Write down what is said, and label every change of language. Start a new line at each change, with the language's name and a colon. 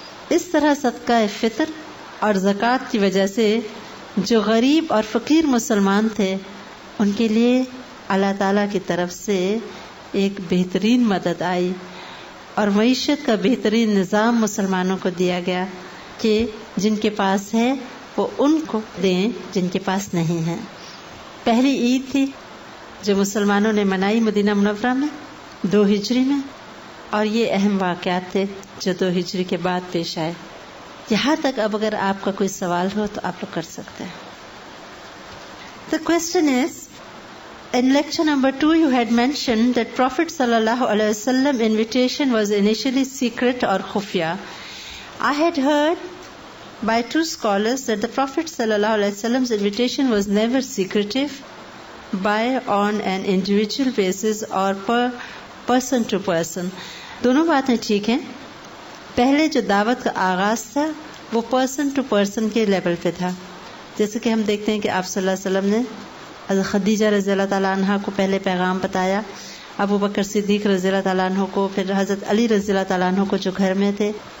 Urdu: اس طرح صدقہ فطر اور زکوٰۃ کی وجہ سے جو غریب اور فقیر مسلمان تھے ان کے لیے اللہ تعالیٰ کی طرف سے ایک بہترین مدد آئی، اور معیشت کا بہترین نظام مسلمانوں کو دیا گیا کہ جن کے پاس ہے وہ ان کو دیں جن کے پاس نہیں ہے. پہلی عید تھی جو مسلمانوں نے منائی مدینہ منورہ میں 2 ہجری میں، اور یہ اہم واقعات تھے جو 2 ہجری کے بعد پیش آئے. یہاں تک اب اگر آپ کا کوئی سوال ہو تو آپ لوگ کر سکتے ہیں.
English: The question is, in lecture number 2 you had mentioned that Prophet
Arabic: sallallahu alaihi wasallam
English: invitation was initially secret or khufya. I had heard by 2 scholars that the Prophet
Arabic: sallallahu alaihi wasallam's
English: invitation was never secretive, by on an individual basis or person to person.
Urdu: دونوں باتیں ٹھیک ہیں. پہلے جو دعوت کا آغاز تھا وہ پرسن ٹو پرسن کے لیول پہ تھا، جیسے کہ ہم دیکھتے ہیں کہ آپ صلی اللہ علیہ وسلم نے حضرت خدیجہ رضی اللہ تعالیٰ عنہ کو پہلے پیغام بتایا، ابو بکر صدیق رضی اللہ تعالیٰ عنہ کو، پھر حضرت علی رضی اللہ تعالیٰ عنہ کو جو گھر میں تھے.